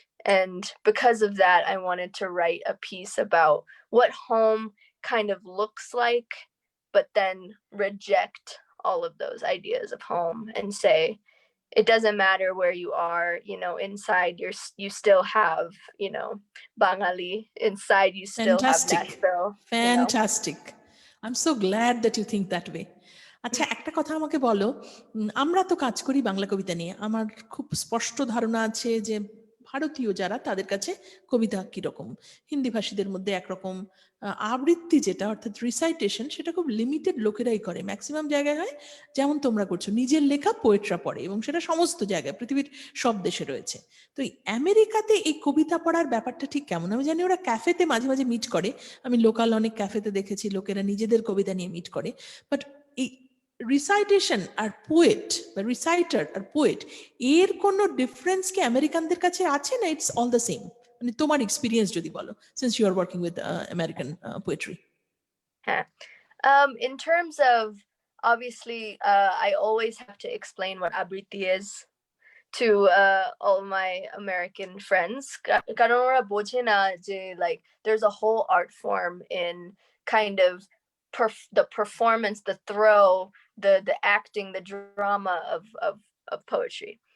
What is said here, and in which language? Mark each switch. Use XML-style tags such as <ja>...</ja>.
<en>And because of that, I wanted to write a piece about what home kind of looks like, but then reject all of those ideas of home and say, it doesn't matter where you are, inside you still have, Bangali, inside you still have Fantastic. Nashville, Fantastic. I'm so glad that you think that way.</en> <bn>আচ্ছা, একটা কথা আমাকে বলো, আমরা তো কাজ করি বাংলা কবিতা নিয়ে, আমার খুব স্পষ্ট ধারণা আছে যে ভারতীয় যারা তাদের কাছে কবিতা কিরকম, হিন্দি ভাষীদের মধ্যে একরকম, আবৃত্তি যেটা অর্থাৎ রিসাইটেশন সেটা খুব লিমিটেড লোকেরাই করে, ম্যাক্সিমাম জায়গায় হয় যেমন তোমরা করছো, নিজের লেখা পোয়েটরা পড়ে, এবং সেটা সমস্ত জায়গায় পৃথিবীর সব দেশে রয়েছে। তো এই আমেরিকাতে এই কবিতা পড়ার ব্যাপারটা ঠিক কেমন? আমি জানি ওরা ক্যাফেতে মাঝে মাঝে মিট করে, আমি লোকাল অনেক ক্যাফেতে দেখেছি লোকেরা নিজেদের কবিতা নিয়ে মিট করে, বাট এই রিসাইটেশন আর পোয়েট বা রিসাইটার আর পোয়েট এর কোনো ডিফারেন্স কি আমেরিকানদের কাছে আছে, না</bn> <en>It's all the same?</en> <bn>মানে তোমার এক্সপিরিয়েন্স যদি বলো,</bn> <en>Since you are working with American poetry. হ্যাঁ, in terms of, obviously, I always have to explain what abritti is to all my American friends.</en> <bn>কারণ ওরা বোঝে না যে</bn> <en>like there's a whole art form in kind of the performance, the throw, the acting, the drama of poetry.</en>